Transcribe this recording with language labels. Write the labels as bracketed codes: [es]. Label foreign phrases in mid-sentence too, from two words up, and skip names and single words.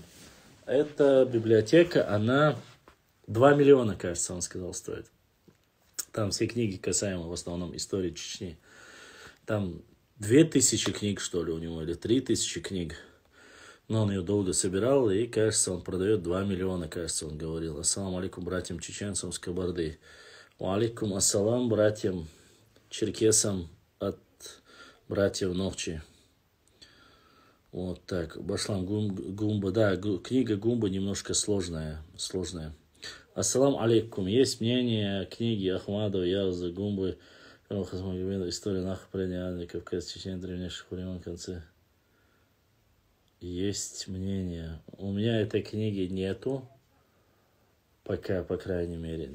[ru] Эта библиотека, она 2 миллиона, кажется, он сказал, стоит. Там все книги касаемо в основном истории Чечни. Там 2000 книг, что ли, у него, или 3000 книг. Но он ее долго собирал, и, кажется, он продает 2 миллиона, кажется, он говорил. [ar] السلام عليكم [ru] братьям чеченцам с Кабарды. [ar] وعليكم السلام [ru] братьям черкесам от братьев Нохчи. Вот так. Башлам Гумба. Да, книга Гумба немножко сложная. [ar] السلام عليكم. [ru] Есть мнение книги Ахмадова, Яуза, Гумбы, история нахождения Кавказа, Чечни, древнейших времен в конце. Есть мнение. У меня этой книги нету. Пока, по крайней мере.